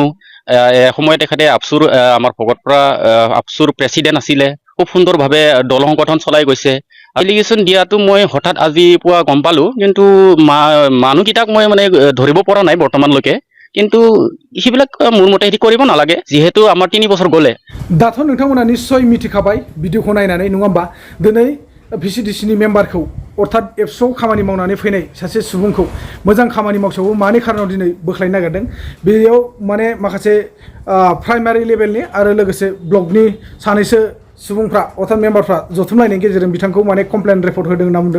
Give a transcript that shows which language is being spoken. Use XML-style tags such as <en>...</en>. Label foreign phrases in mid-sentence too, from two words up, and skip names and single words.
<as>এসময়ত তেখেতে আপচুৰ আমাৰ ভগতপাৰা আপচুৰ প্ৰেচিডেণ্ট আছিলে, খুব সুন্দৰভাৱে দল সংগঠন চলাই গৈছে। এপ্লিকেশ্যন দিয়াটো মই হঠাৎ আজি পুৱা গম পালোঁ, কিন্তু মানুহকেইটাক মই মানে ধৰিব পৰা নাই বৰ্তমানলৈকে। কিন্তু সেইবিলাক মোৰ মতে হেৰি কৰিব নালাগে, যিহেতু আমাৰ 3 বছৰ গ'লে।</as> <brx>दाथ' नोंथांमोना निश्चय मिथिखाबाय भिडिअखौ नायनानै, नङा होमबा? दिनै VCDC नि मेम्बारखौ अर्थात एबसुआव खामानि मावनानै फैनाय सासे सुबुंखौ मोजां खामानि मावसेयावबो मानि खारनाव दिनै बोख्लायनो नागिरदों। बेयाव माने माखासे</brx> <en>primary level</en> <brx>आरो लोगोसे ब्लकनि सानैसो सुबुंफ्रा अर्थात मेम्बारफ्रा जथुमलायनायनि गेजेरजों बिथांखौ माने</brx> <en>complain report</en> <brx>होदों होनना बुंदों।</brx>